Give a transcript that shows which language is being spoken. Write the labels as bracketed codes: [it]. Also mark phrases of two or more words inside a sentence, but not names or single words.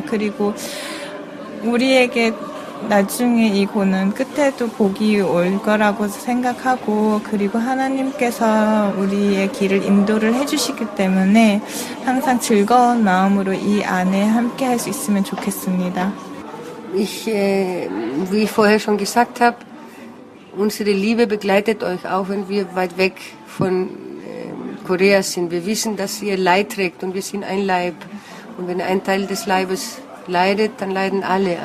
[ko] 그리고 우리에게 나중에 이 고는 끝에도 복이 올 거라고 생각하고, 그리고 하나님께서 우리의 길을 인도를 해주시기 때문에 항상 즐거운 마음으로 이 안에 함께 할 수 있으면 좋겠습니다. [de] Wie ich vorher schon gesagt habe, unsere Liebe begleitet euch auch, wenn wir weit weg von Korea sind. Wir wissen, dass ihr Leid trägt und wir sind ein Leib. Und wenn ein Teil des Leibes leidet, dann leiden alle.